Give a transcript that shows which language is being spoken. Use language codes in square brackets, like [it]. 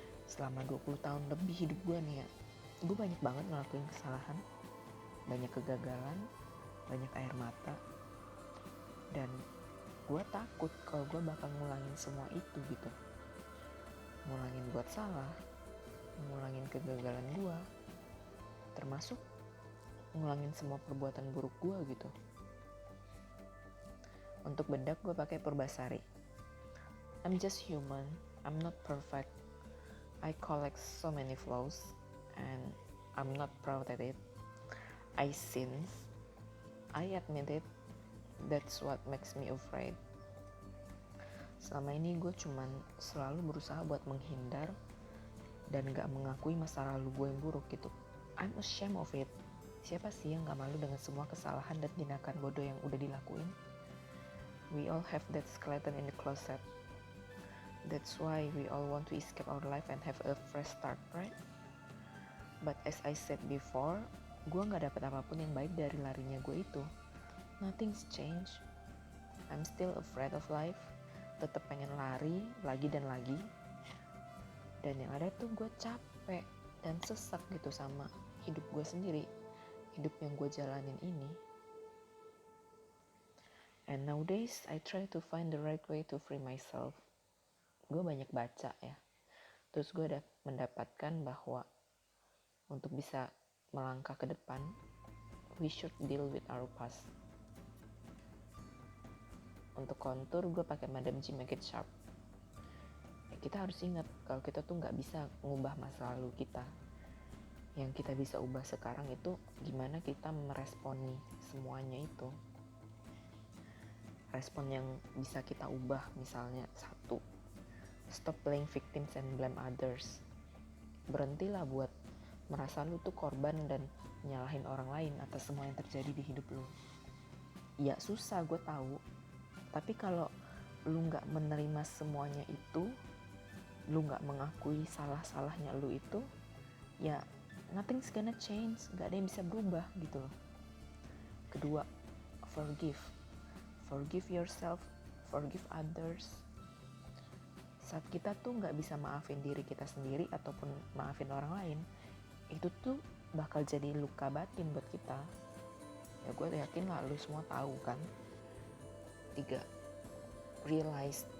[id] Selama 20 tahun lebih hidup gue nih ya, gue banyak banget ngelakuin kesalahan, banyak kegagalan, banyak air mata, dan gue takut kalau gue bakal ngulangin semua itu gitu. Ngulangin buat salah, ngulangin kegagalan gue, termasuk ngulangin semua perbuatan buruk gue gitu. Untuk bedak gue pakai Purbasari. [en] I'm just human, I'm not perfect. I collect so many flaws and I'm not proud at it. I sin, I admit it. That's what makes me afraid. [id] Selama ini gue cuman selalu berusaha buat menghindar dan gak mengakui masa lalu gue yang buruk gitu. [en] I'm ashamed of it. [id] Siapa sih yang gak malu dengan semua kesalahan dan tindakan bodoh yang udah dilakuin? [en] We all have that skeleton in the closet. That's why we all want to escape our life and have a fresh start, right? But as I said before, [id] gue gak dapet apapun yang baik dari larinya gue itu. [en] Nothing's changed. I'm still afraid of life. [id] Tetap pengen lari lagi dan lagi. Dan yang ada tuh gue capek dan sesak gitu sama hidup gue sendiri. Hidup yang gue jalanin ini. [en] And nowadays I try to find the right way to free myself. [id] Gue banyak baca ya. Terus gue udah mendapatkan bahwa untuk bisa melangkah ke depan, [en] we should deal with our past. [id] Untuk kontur gue pakai Madame G Make It Sharp. Ya, kita harus ingat kalau kita tuh nggak bisa ngubah masa lalu kita. Yang kita bisa ubah sekarang itu gimana kita meresponi semuanya itu. Respon yang bisa kita ubah misalnya, [en] 1, stop playing victims and blame others. [id] Berhentilah buat merasa lu tuh korban dan nyalahin orang lain atas semua yang terjadi di hidup lu. Ya susah, gue tahu. Tapi kalau lu gak menerima semuanya itu, lu gak mengakui salah-salahnya lu itu, ya [en] nothing's gonna change. [id] Gak ada yang bisa berubah gitu loh. Kedua, [en] forgive. Forgive yourself, forgive others. [id] Saat kita tuh gak bisa maafin diri kita sendiri ataupun maafin orang lain, itu tuh bakal jadi luka batin buat kita. Ya gue yakin lah lu semua tahu kan. 3, [en] realize